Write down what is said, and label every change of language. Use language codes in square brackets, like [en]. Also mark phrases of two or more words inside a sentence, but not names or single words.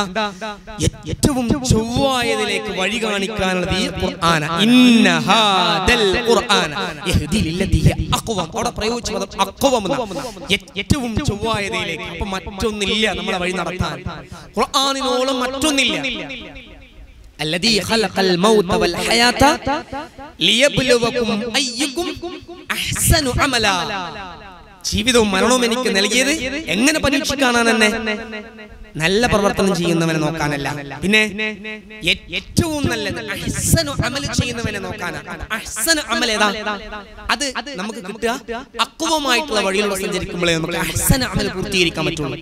[ml] ഏറ്റവും ചൊവ്വായതിലേക്ക് വഴി കാണിക്കാനുള്ളത് ഈ ഖുർആന. [ar] إن هذا القرآن يهدي للتي هي أقوم. [ml] അവിടെ പ്രയോഗിച്ച പദം അഖ്വം എന്നാണ്. ഏറ്റവും ചൊവ്വായതിലേക്ക്. അപ്പൊ മറ്റൊന്നില്ല നമ്മളെ വഴി നടത്താൻ, ഖുർആനിനോളം മറ്റൊന്നില്ല. [ar] الذي خلق الموت والحياة ليبلوكم أيكم أحسن عملا. [ml] ജീവിതവും മരണവും എനിക്ക് നൽകിയത് എങ്ങനെ പരീക്ഷിക്കാനാണ് എന്നെ? നല്ല പ്രവർത്തനം ചെയ്യുന്നവനെ നോക്കാനല്ല, പിന്നെ ഏറ്റവും നല്ലത് [ar] أحسن عمل [ml] ചെയ്യുന്നവനെ നോക്കാനാണ്. [ar] أحسن عمل [ml] ഏതാ? അത് നമുക്ക് കിട്ടുക അഖ്വമായിട്ടുള്ള വഴിയിലൂടെ സഞ്ചരിക്കുമ്പോഴേ നമുക്ക് [ar] أحسن عمل [ml] പൂർത്തീകരിക്കാൻ പറ്റുള്ളൂ.